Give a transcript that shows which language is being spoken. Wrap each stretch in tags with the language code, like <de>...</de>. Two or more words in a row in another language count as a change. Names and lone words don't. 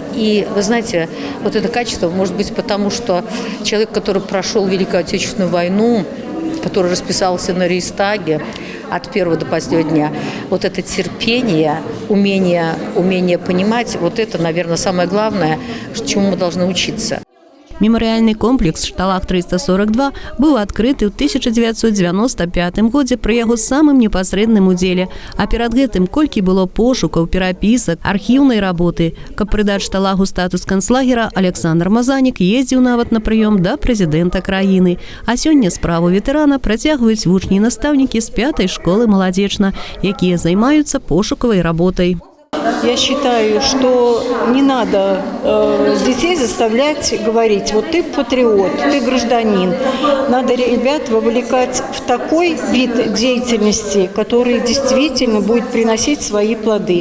<ru>И, вы знаете, это качество может быть потому, что человек, который прошел Великую Отечественную войну, который расписался на Рейхстаге от первого до последнего дня, это терпение, умение понимать, это, наверное, самое главное, чему мы должны учиться.</ru> <be>Мемарыяльны комплекс «Шталах 342» быў адкрыты ў 1995 годзе пры яго самым непасрэдным удзеле, а перад гэтым колькі было пошукаў, перапісак, архіўнай работы. Каб прыдаць Шталагу статус канцлагера, Александр Мазанік ездзіў нават на прыём да прэзідэнта краіны. А сёння справу ветэрана працягваюць вучні і настаўнікі з 5-й школы «Маладзечна», якія займаюцца пошукавай работай.</be> <ru>Я считаю, что не надо детей заставлять говорить: вот ты патриот, ты гражданин. Надо ребят вовлекать в такой вид деятельности, который действительно будет приносить свои плоды.</ru>